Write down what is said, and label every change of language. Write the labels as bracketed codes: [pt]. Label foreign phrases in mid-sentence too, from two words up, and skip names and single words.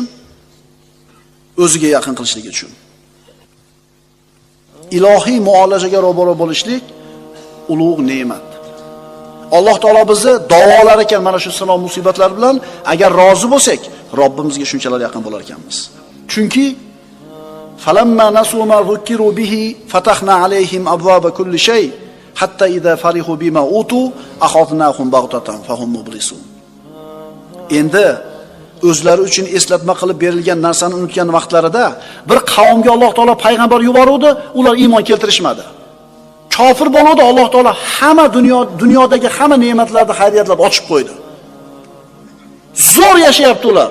[uz] O'ziga yaqin qilishligi uchun. Ilohiy muolajaga ro'baro bo'lishlik ulug' ne'mat. Alloh taolo bizni davolar ekan mana shu sinov musibatlar bilan, agar rozi bo'lsak, Robbimizga shunchalar yaqin bo'lar ekanmiz. [ar] Chunki فلما نسوا ما ذكروا به فتحنا عليهم أبواب كل شيء حتى إذا فرحوا بما أوتوا أخذناهم بغتة فهم مبلسون. [uz] Endi o'zlari uchun eslatma qilib berilgan narsani unutgan vaqtlarida bir qavmga Alloh taolo payg'ambar yuboruvdi, ular iymon keltirishmadi. Kofir bo'ldi, Alloh taolo hamma dunyodagi hamma ne'matlarni, xayriyatlarni ochib qo'ydi. Zo'r yashayapti ular.